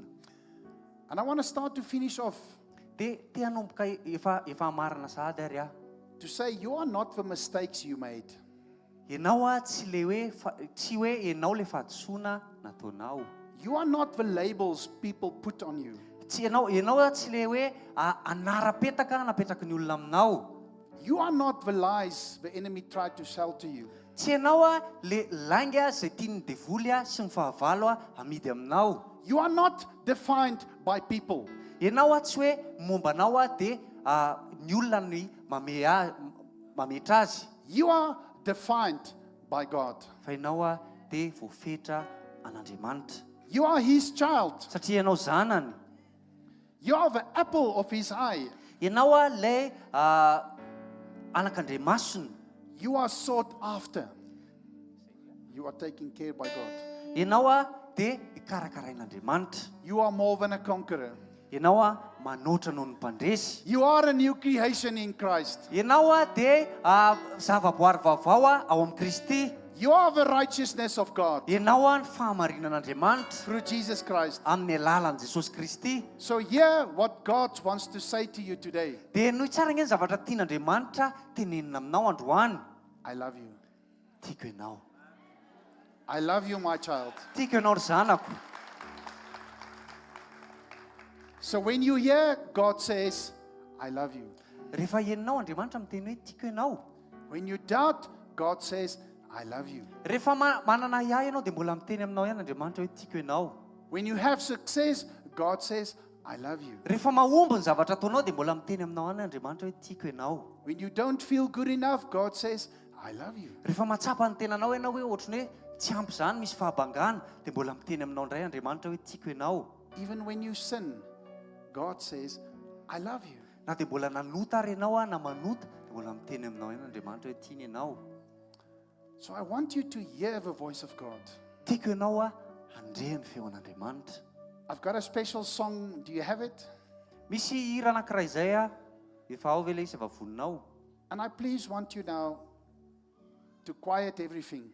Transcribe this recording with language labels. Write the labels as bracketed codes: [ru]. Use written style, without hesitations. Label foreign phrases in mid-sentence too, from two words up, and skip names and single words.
[en] And I want to start to finish off [mg] Dia te hanomboka efa marina sahady ary [en] to say you are not the mistakes you made. [mg] Ianao tsy le hoe tsy hoe ianao le fahadisoana nataonao. [en] You are not the labels people put on you. [mg] Tsy ianao tsy le hoe anara-petaka napetraky ny olona aminao. [en] You are not the lies the enemy tried to sell to you. [mg] Tsy ianao le lainga izay tiany devoly sy ny fahavalo amidy aminao. [en] You are not defined by people. [mg] Ianao tsy hoe mombanao dia ny olona ny mametra azy. [en] You are defined by God. [mg] Fa ianao dia voafetra an'Andriamanitra. [en] You are his child. [mg] Satria ianao zanany. [en] You are the apple of his eye. [mg] Ianao le anak'Andriamasiny. [en] You are sought after. You are taken care by God. [mg] Ianao dia ikarakarain'Andriamanitra. [en] You are more than a conqueror. [mg] Ianao manoatra noho ny mpandresy. [en] You are a new creation in Christ. [mg] Ianao dia zavaboary vaovao ao amin'ny Kristy. [en] You are the righteousness of God [mg] Ianao ny fahamarinan'Andriamanitra [en] through Jesus Christ. [mg] amin'ny alalan'i Jesosy Kristy. [en] So hear what God wants to say to you today. [mg] Dia noho tsara ngeny zavatra tian'Andriamanitra tenenina aminao androany. [en] I love you. [mg] Tiako ianao. [en] I love you, my child. [mg] Tiako ianao ry zanako. [en] So when you hear God says, I love you. [mg] Rehefa henonao Andriamanitra miteny hoe tiako ianao. [en] When you doubt, God says, I love you. [mg] Rehefa manana iay ianao dia mbola miteny aminao ihany Andriamanitra hoe tiako ianao. [en] When you have success, God says, I love you. [mg] Rehefa mahomby ny zavatra ataonao dia mbola miteny aminao ihany Andriamanitra hoe tiako ianao. [en] When you don't feel good enough, God says, I love you. [mg] Rehefa matsapa ny tenanao ianao hoe ohatrany hoe tsy ampy izany misy fahabangana dia mbola miteny aminao indray Andriamanitra hoe tiako ianao. [en] Even when you sin, God says, I love you. [mg] Na dia mbola nanota ary ianao na manota dia mbola miteny aminao ihany Andriamanitra hoe tiany ianao. [en] So I want you to hear the voice of God. [mg] Tiako ianao handre ny feon'Andriamanitra. [en] I've got a special song. Do you have it? [mg] Misy hira anankiray izay efa ao ve ilay izy efa voninao. [en] And I please want you now to quiet everything.